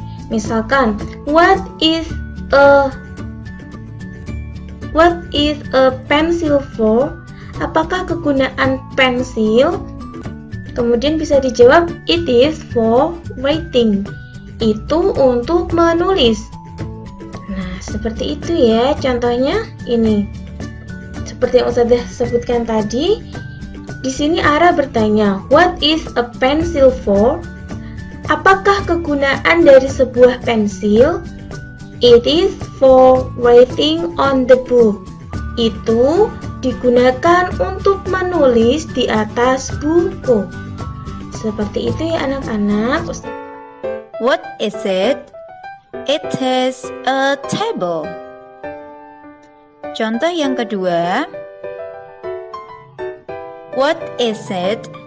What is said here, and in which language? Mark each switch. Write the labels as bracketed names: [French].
[Indonesian] Misalkan [English] what is a pencil for? [Indonesian] Apakah kegunaan pensil? Kemudian bisa dijawab [English] it is for writing. [Indonesian] Itu untuk menulis. Nah, seperti itu ya contohnya ini. Seperti yang Ustazah sebutkan tadi, di sini Ara bertanya, [English] what is a pencil for? [Indonesian] Apakah kegunaan dari sebuah pensil? [English] It is for writing on the book. [Indonesian] Itu digunakan untuk menulis di atas buku. Seperti itu ya anak-anak. [English] What is it? It is a table. [Indonesian] Contoh yang kedua, [English] what is it?